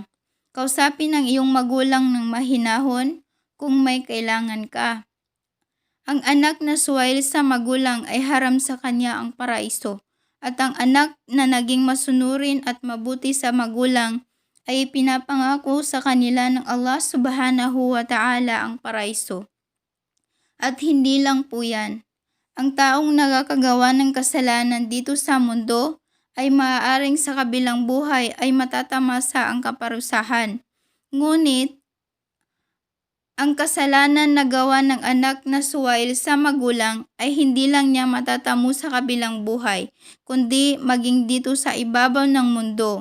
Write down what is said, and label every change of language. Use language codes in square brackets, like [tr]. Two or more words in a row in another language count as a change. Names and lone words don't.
[tl] Kausapin ang iyong magulang ng mahinahon kung may kailangan ka. Ang anak na suwail sa magulang ay haram sa kanya ang paraiso, at ang anak na naging masunurin at mabuti sa magulang ay pinapangako sa kanila ng Allah [ar] سبحانه وتعالى [tl] ang paraiso. At hindi lang po yan. Ang taong nakakagawa ng kasalanan dito sa mundo ay maaaring sa kabilang buhay ay matatamasa ang kaparusahan. Ngunit, ang kasalanan na gawa ng anak na suwail sa magulang ay hindi lang niya matatamo sa kabilang buhay, kundi maging dito sa ibabaw ng mundo.